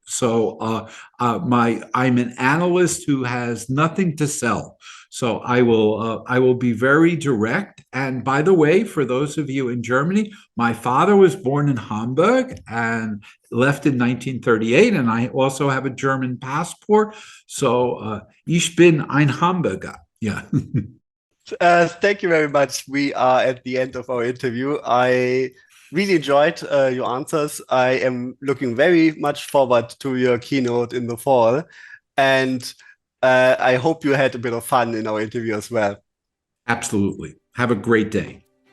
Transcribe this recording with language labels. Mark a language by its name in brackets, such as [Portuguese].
[English] So I'm an analyst who has nothing to sell. So I will be very direct. And by the way, for those of you in Germany, my father was born in Hamburg and left in 1938, and I also have a German passport. [German] So ich bin ein Hamburger. [English] Yeah. Thank you very much. We are at the end of our interview. I really enjoyed your answers. I am looking very much forward to your keynote in the fall. And I hope you had a bit of fun in our interview as well. Absolutely. Have a great day.